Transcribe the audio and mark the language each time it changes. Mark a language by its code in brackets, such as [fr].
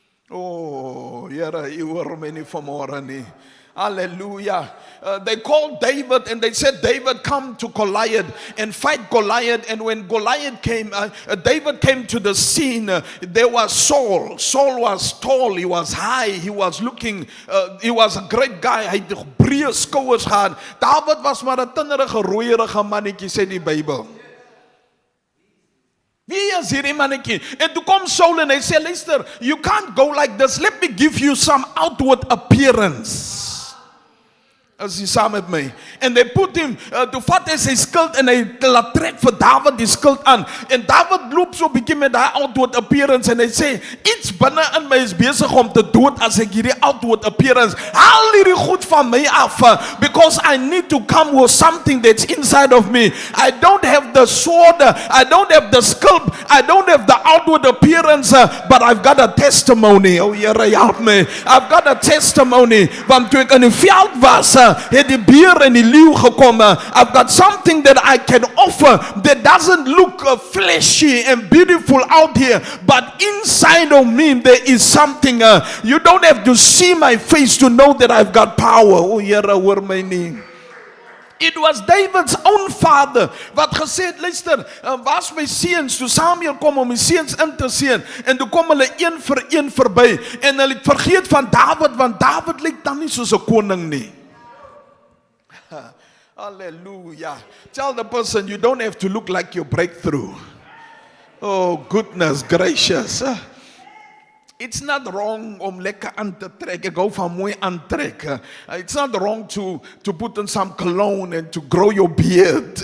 [af] Oh, Here, you hoor my nie vanmorgen nie. Hallelujah. [en] They called David and they said, David, come to Goliath and fight Goliath. And when Goliath came, David came to the scene. There was Saul. Saul was tall, he was high, he was looking, he was a great guy. [af] Hy het breë skouers gehad. David was maar 'n tinnerige, rooierige mannetjie, sê die Bybel. Wie is hierdie mannetjie? En toe kom Saul en hy sê, luister, [en] you can't go like this. Let me give you some outward appearance. [af] As jy saam met my. En [en] they put him, [af] toe vat hy sy skild en hy laat trek vir David die skild aan. En David loop so 'n bietjie met daai [en] outward appearance [af] en hy sê, iets binne in my is besig om te dood as ek hierdie outward appearance. Haal hierdie goed van my af, [en] because I need to come with something that's inside of me. I don't have the sword, I don't have the skill, I don't have the outward appearance, but I've got a testimony. Oh Here, help me. I've got a testimony. [af] Want toe ek in die veld was, het die beer en die leeu gekom. [en] I've got something that I can offer that doesn't look fleshy and beautiful out here, but inside of me there is something. You don't have to see my face to know that I've got power. [af] Oh Here, hoor my nie. [en] It was David's own father [af] wat gesê het, luister, was my seuns, toe Samuel kom om die seuns in te seën, en toe kom hulle een vir een verby, en hulle het vergeet van David, want David lyk dan nie soos 'n koning nie. Hallelujah. [en] Tell the person, you don't have to look like your breakthrough. Oh, goodness gracious. It's not wrong [af] om lekker aan te trek. Ek hou van mooi aantrek. [en] It's not wrong to put on some cologne and to grow your beard.